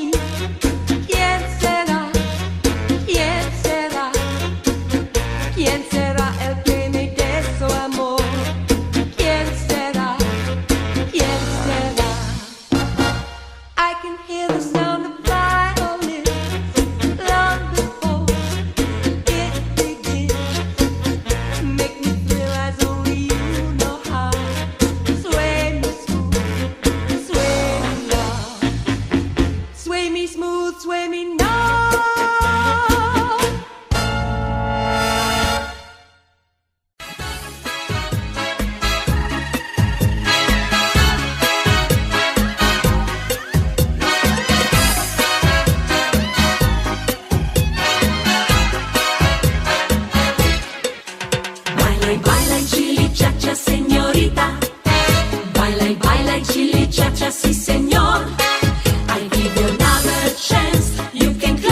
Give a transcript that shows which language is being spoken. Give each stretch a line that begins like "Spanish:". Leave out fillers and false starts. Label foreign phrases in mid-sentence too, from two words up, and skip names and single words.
Spanish: ¿Quién será? ¿Quién será? ¿Quién será el que me dé su amor? ¿Quién será? ¿Quién será?
English: I can hear the sound of violins long before it begins. Make me feel as only you know how. Sway me smooth, sway me now. Sway me smooth, sway me now.
Spanish: Baila y baila y chili cha-cha, señorita. Baila y baila y chili cha-cha, sí, señor.
English: I give you another chance. You can